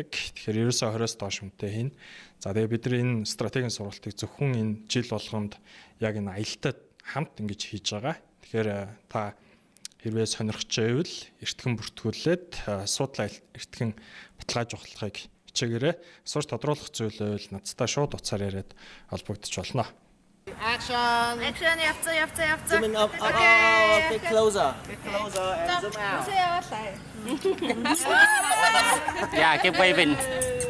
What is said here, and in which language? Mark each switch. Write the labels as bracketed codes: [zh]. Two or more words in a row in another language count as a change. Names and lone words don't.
[mn] Тэгэхээр ерөөсөө 20-с доош хүнтэй хийн. За тэгээ бид нар энэ стратегийн сургалтыг зөвхөн энэ жил болгонд яг энэ аялалтад хамт ингэж хийж байгаа. Тэгэхээр та хэрвээ сонирхож байвал эртхэн бүртгүүлээд асуудал эртхэн баталгааж ухлахыг хичээгээрэй. Асууж тодруулах зүйл байвал надтай шууд уцаар яриад холбогдож болно. [en] Action! [mn] Action, явцаа. [en] Zooming up, Okay. bit closer. Bit closer and zoom out. Kasi Yeah, keep waving.